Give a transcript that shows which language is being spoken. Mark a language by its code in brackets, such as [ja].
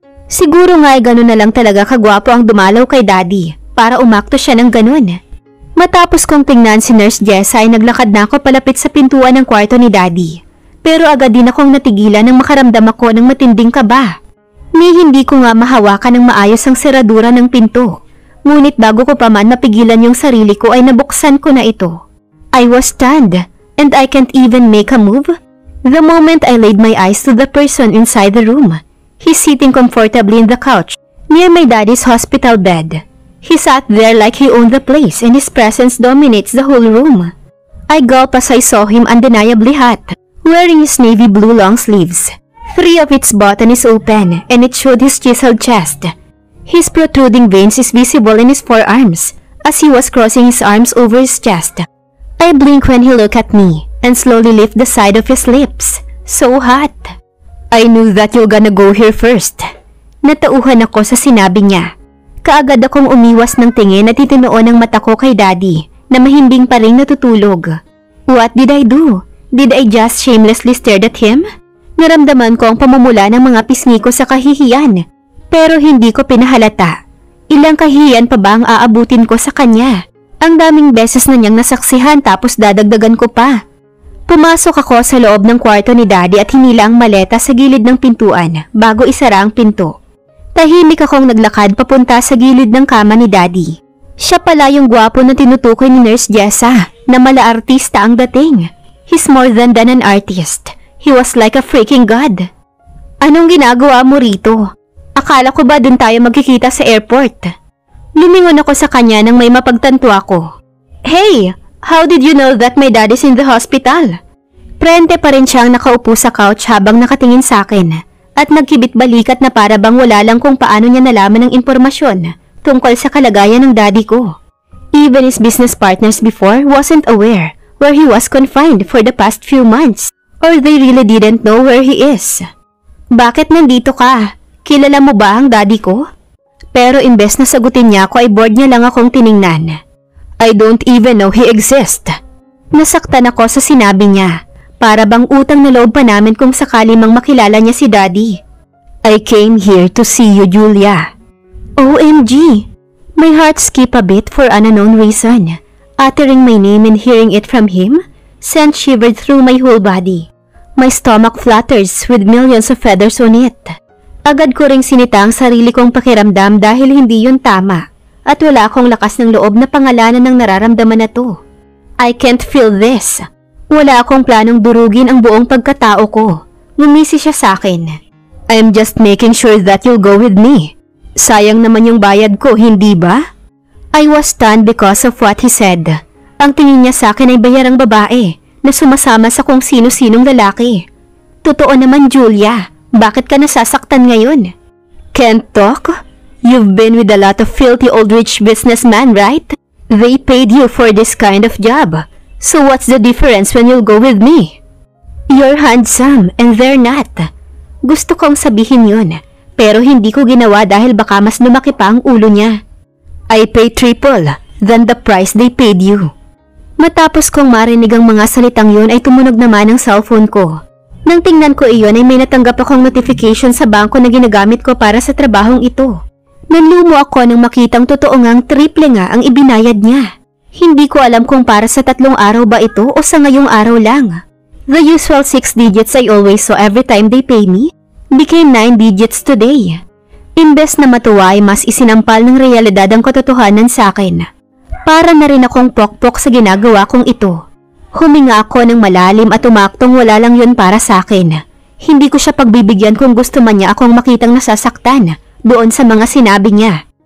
[tl] Siguro nga ay gano'n na lang talaga kagwapo ang dumalaw kay Daddy para umakto siya ng gano'n. Matapos kong tingnan si Nurse Jessa ay naglakad na ako palapit sa pintuan ng kwarto ni Daddy. Pero agad din akong natigilan nang makaramdam ako ng matinding kaba. Ni hindi ko nga mahawakan ng maayos ang seradura ng pinto. Ngunit bago ko pa man mapigilan yung sarili ko ay nabuksan ko na ito. [en] I was stunned and I can't even make a move. The moment I laid my eyes to the person inside the room, he's sitting comfortably in the couch near my daddy's hospital bed. He sat there like he owned the place and his presence dominates the whole room. I gulped as I saw him undeniably hot, wearing his navy blue long sleeves. 3 of its button is open and it showed his chiseled chest. His protruding veins is visible in his forearms as he was crossing his arms over his chest. I blink when he looked at me and slowly lift the side of his lips. So hot. I knew that you're gonna go here first. [tl] Natauhan ako sa sinabi niya. Kaagad akong umiwas ng tingin at itinuon ang mata ko kay Daddy na mahimbing pa rin natutulog. [en] What did I do? Did I just shamelessly stare at him? [tl] Naramdaman ko ang pamumula ng mga pisngi ko sa kahihiyan. Pero hindi ko pinahalata. Ilang kahihiyan pa ba ang aabutin ko sa kanya? Ang daming beses na niyang nasaksihan tapos dadagdagan ko pa. Pumasok ako sa loob ng kwarto ni Daddy at hinila ang maleta sa gilid ng pintuan bago isara ang pinto. Tahimik akong naglakad papunta sa gilid ng kama ni Daddy. Siya pala yung gwapo na tinutukoy ni Nurse Jessa na mala-artista ang dating. [en] He's more than an artist. He was like a freaking god. [tl] Anong ginagawa mo rito? Akala ko ba dun tayo magkikita sa airport? Lumingon ako sa kanya nang may mapagtanto ako. [en] Hey! How did you know that my dad is in the hospital? [tl] Prente pa rin siyang nakaupo sa couch habang nakatingin sa akin at nagkibit balikat na para bang wala lang kung paano niya nalaman ng impormasyon tungkol sa kalagayan ng daddy ko. [en] Even his business partners before wasn't aware where he was confined for the past few months or they really didn't know where he is. [tl] Bakit nandito ka? Kilala mo ba ang daddy ko? Pero imbes na sagutin niya ako ay bored niya lang akong tiningnan. [en] I don't even know he exists. [tl] Nasaktan ako sa sinabi niya. Para bang utang na loob pa namin kung sakali mang makilala niya si Daddy. [en] I came here to see you, Julia. OMG! My heart skipped a bit for an unknown reason. Uttering my name and hearing it from him sent shivered through my whole body. My stomach flutters with millions of feathers on it. [tl] Agad ko ring sinita ang sarili kong pakiramdam dahil hindi yun tama. At wala akong lakas ng loob na pangalanan ng nararamdaman na to. [en] I can't feel this. [tl] Wala akong planong durugin ang buong pagkatao ko. Ngumisi siya sa akin. [en] I'm just making sure that you'll go with me. [tl] Sayang naman yung bayad ko, hindi ba? [en] I was stunned because of what he said. [tl] Ang tingin niya sa akin ay bayarang babae na sumasama sa kung sino-sinong lalaki. Totoo naman, Julia. Bakit ka nasasaktan ngayon? [en] Can't talk? You've been with a lot of filthy old rich businessmen, right? They paid you for this kind of job. So what's the difference when you'll go with me? You're handsome and they're not. [tl] Gusto kong sabihin yun, pero hindi ko ginawa dahil baka mas lumaki pa ang ulo niya. [en] I pay triple than the price they paid you. [tl] Matapos kong marinig ang mga salitang yun ay tumunog naman ang cellphone ko. Nang tingnan ko iyon ay may natanggap akong notification sa bangko na ginagamit ko para sa trabahong ito. Nanlumo ako nang makitang totoo ngang triple nga ang ibinayad niya. Hindi ko alam kung para sa 3 araw ba ito o sa ngayong araw lang. [en] The usual 6 digits I always saw every time they pay me became 9 digits today. [tl] Imbes na matuwa ay mas isinampal ng realidad ang katotohanan sa akin. Para na rin akong pokpok sa ginagawa kong ito. Huminga ako ng malalim at umaktong wala lang yun para sa akin. Hindi ko siya pagbibigyan kung gusto man niya akong makitang nasasaktan doon sa mga sinabi niya.